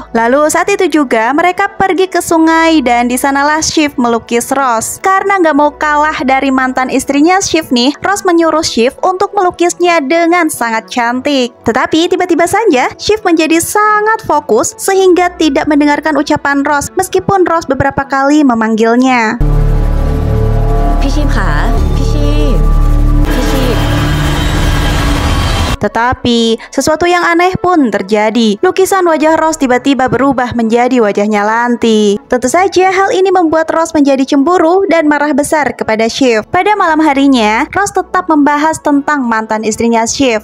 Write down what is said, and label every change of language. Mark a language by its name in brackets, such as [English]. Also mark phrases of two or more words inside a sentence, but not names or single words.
[Indonesian] Lalu saat itu juga mereka pergi ke sungai dan di sanalah Shiv melukis Rose. Karena nggak mau kalah dari mantan istrinya Shiv nih, Rose menyuruh Shiv untuk melukisnya dengan sangat cantik. Tetapi tiba-tiba saja Shiv menjadi sangat fokus sehingga tidak mendengarkan ucapan Rose meskipun Rose beberapa kali memanggilnya. [Thai] พี่ชีพค่ะพี่ชีพ [Indonesian] Tetapi sesuatu yang aneh pun terjadi. Lukisan wajah Rose tiba-tiba berubah menjadi wajahnya Lanti. Tentu saja hal ini membuat Rose menjadi cemburu dan marah besar kepada Shiv. Pada malam harinya, Rose tetap membahas tentang mantan istrinya Shiv.